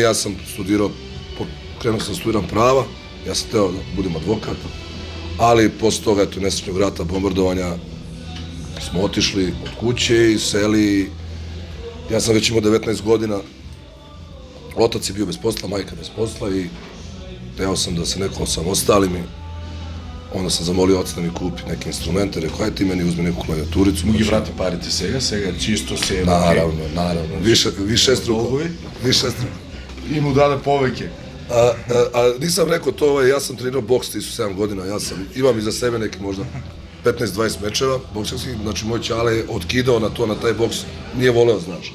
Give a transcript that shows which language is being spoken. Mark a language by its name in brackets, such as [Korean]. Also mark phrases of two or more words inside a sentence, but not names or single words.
[Serbian] Ja sam studirao, krenuo sam studiram prava, ja sam teo da budem advokat, ali posle toga, eto, nesrećnog rata, bombardovanja, smo otišli od kuće i seli. Ja sam već imao 19 godina, otac je bio bez posla, majka bez posla i teo sam da se neko osamostali mi. Onda sam zamolio oca da mi kupi neke instrumente, rekao, aj ti meni uzmi neku klavijaturicu. [Macedonian] Му ги врати парите сега чисто се... [Serbian] Naravno. Višestruko. [Macedonian] И му даде повеќе. [Serbian] A nisam rekao to, ja sam trenirao boks 17 godina, imam iza sebe neki možda 15-20 mečeva bokserskih, znači moj ćale je otkidao na taj boks, nije voleo, znaš.